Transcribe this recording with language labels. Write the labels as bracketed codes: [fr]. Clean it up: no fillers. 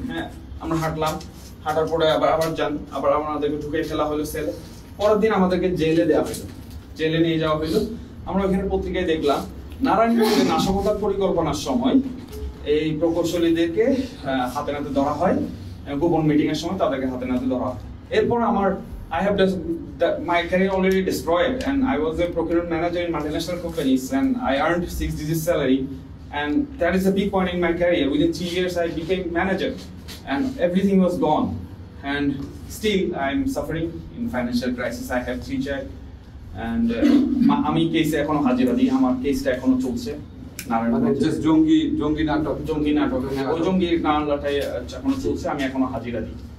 [bn] হ্যাঁ, আমরা হাঁটলাম। হাঁটার পরে আবার যান, আবার আমাদেরকে ঢুকে ফেলা হলো সেলে। পরের দিন আমাদেরকে জেলে দেওয়া হলো, জেলে নিয়ে যাওয়া হলো। আমরা ওখানে পত্রিকায় দেখলাম নারায়ণগঞ্জে নাশকতার পরিকল্পনার সময় এই প্রকৌশলীদেরকে হাতে নাতে ধরা হয়, গোপন মিটিং এর সময় তাদেরকে হাতে নাতে ধরা হয়। এরপর আমার [en] I have my career already destroyed, and I was a procurement manager in multinational companies, and I earned 6-digit salary, and that is a big point in my career. Within 3 years, I became manager, and everything was gone. And still, I'm suffering in financial crisis. I have 3 children, and [bn] আমি কেসে এখনো হাজিরা দিই, আমার কেসটা এখনো চলছে। মানে জাস্ট জঙ্গি নাটক ওই জঙ্গি মামলাটাই এখনো চলছে, আমি এখনো হাজিরা দিই।